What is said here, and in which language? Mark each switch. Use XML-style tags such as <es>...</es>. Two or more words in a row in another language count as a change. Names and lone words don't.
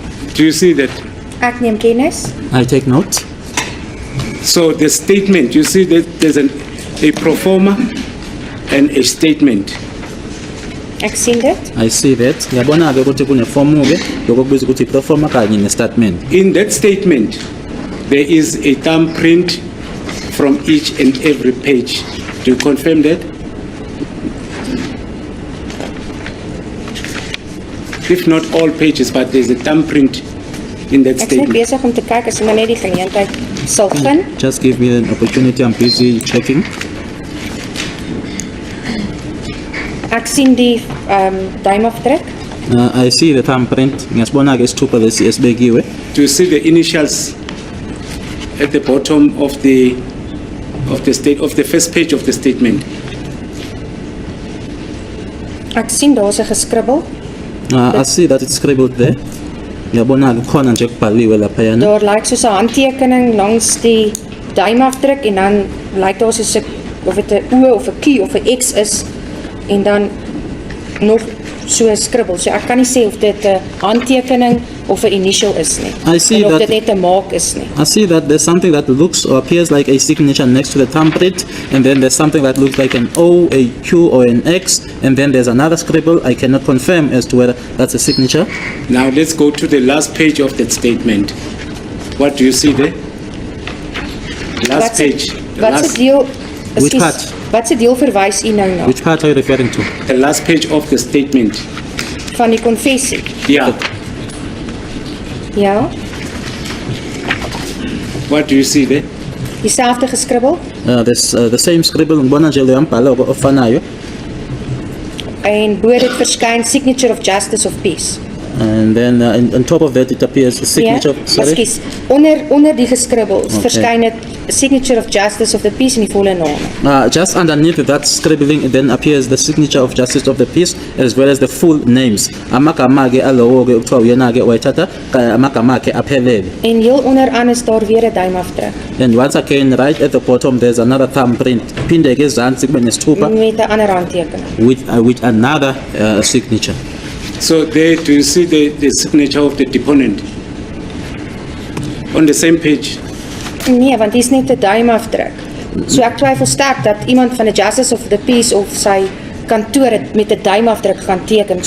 <en>Do you see that?</en> <af>Ek neem kennis.</af> <en>I take note. So the statement, you see that there's a pro forma and a statement.</en> <af>Ek sien dit.</af> <en>I see that.</en> <zu>Yabona ke ukuthi kune form ke lokubiza ukuthi performa kanye ne statement.</zu> <en>In that statement, there is a thumbprint from each and every page. Do you confirm that? If not all pages, but there's a thumbprint in that</en> <af>Ek is net</af> <en>statement.</en> <af>besig om te kyk as ek maar net die geleentheid sal vind.</af> <en>Just give me an opportunity. I'm busy checking.</en> <af>Ek sien die duimafdruk.</af> <en>I see the thumbprint.</en> <zu>Ngiyasibona ke isithupha lesi esibekiwe.</zu> <en>Do you see the initials at the bottom of the first page of the statement?</en> <af>Ek sien daar's 'n geskribbel.</af> <en>I see that it's scribbled there.</en> <zu>Ngiyabona ke khona nje kubhaliwe lapha yana.</zu> <af>Daar lyk soos 'n handtekening langs die duimafdruk en dan lyk daar soos 'n of dit 'n O of 'n Q of 'n X is en dan nog so 'n skribbel. So ek kan nie sê of dit 'n handtekening of 'n initial is nie.</af> <en>I see</en> <af>en of</af> <en>that-</en> <af>dit net 'n maak is nie.</af> <en>I see that there's something that looks or appears like a signature next to the thumbprint, and then there's something that looks like an O, a Q, or an X, and then there's another scribble. I cannot confirm as to whether that's a signature. Now let's go to the last page of that statement. What do you see there? Last page. The</en> <af>Wat se</af> <en>last,</en> <af>deel</af> <en>Which</en> <af>ekskuus,</af> <en>part?</en> <af>Wat se deel verwys u nou na?</af> <en>Which part are you referring to? the last page of the statement.</en> <af>Van die konfessie.</af> <en>Yeah.</en> <af>Ja.</af> <en>What do you see there?</en> <af>Dieselfde geskribbel</af> <en>There's the same scribble.</en> <zu>Ngibona nje lo yambhala ofanayo,</zu> <af>en bo dit verskyn</af> <en>signature of justice of peace. and then on top of that it appears a signature. Sorry.</en> <af>Ekskuus. Onder die geskribbels verskyn dit</af> <en>signature of justice of the peace</en> <af>in die volle name.</af> <en>Just underneath that scribbling, then appears the signature of justice of the peace as well as the full names.</en> <zu>Amagama ke alowo ke ukuthiwa uyena ke wayithatha amagama akhe aphelele.</zu> <af>En heel onderaan is daar weer 'n duimafdruk</af> <en>And once again, right at the bottom, there's another thumbprint.</en> <zu>Phinde ke ezantsi kube nesithupha</zu> <af>met 'n ander handtekening.</af> <en>with another signature. So there, do you see the signature of the deponent? On the same page.</en> <af>Nee, want dis net 'n duimafdruk. So ek twyfel sterk dat iemand van die</af> <en>justice of the peace</en> <af>of sy kantoor het met 'n duimafdruk gaan teken.</af>